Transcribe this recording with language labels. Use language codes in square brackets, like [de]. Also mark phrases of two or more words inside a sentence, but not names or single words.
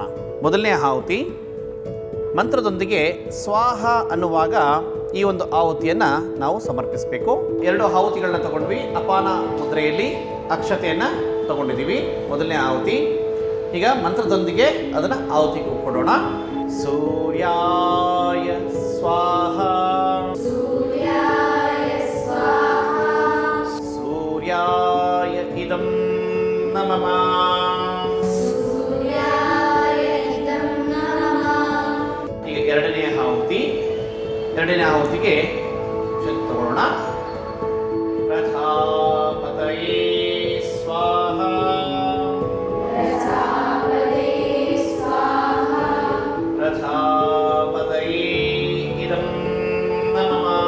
[kn] ಮೊದಲನೇ ಆಹುತಿ ಮಂತ್ರದೊಂದಿಗೆ ಸ್ವಾಹ ಅನ್ನುವಾಗ ಈ ಒಂದು ಆಹುತಿಯನ್ನು ನಾವು ಸಮರ್ಪಿಸಬೇಕು. 2 ಆಹುತಿಗಳನ್ನ ತಗೊಂಡ್ವಿ. ಅಪಾನ ಮುದ್ರೆಯಲ್ಲಿ ಅಕ್ಷತೆಯನ್ನು ತಗೊಂಡಿದ್ದೀವಿ, ಮೊದಲನೇ ಆಹುತಿ. ಈಗ ಮಂತ್ರದೊಂದಿಗೆ ಅದನ್ನು ಆಹುತಿ ಕೊಡೋಣ. [sa] ಸೂರ್ಯಾಯ ಸ್ವಾಹ, ಸೂರ್ಯಾಯ ಇದಂ ನಮಃ. [kn] ಈಗ ಎರಡನೇ ಆಹುತಿಗೆ ತಗೊಳ್ಳೋಣ. [sa] ಪ್ರಜಾಪತಯೇ ಸ್ವಾಹ, ಪ್ರಜಾಪತಯೇ ಇದಂ ನಮಃ.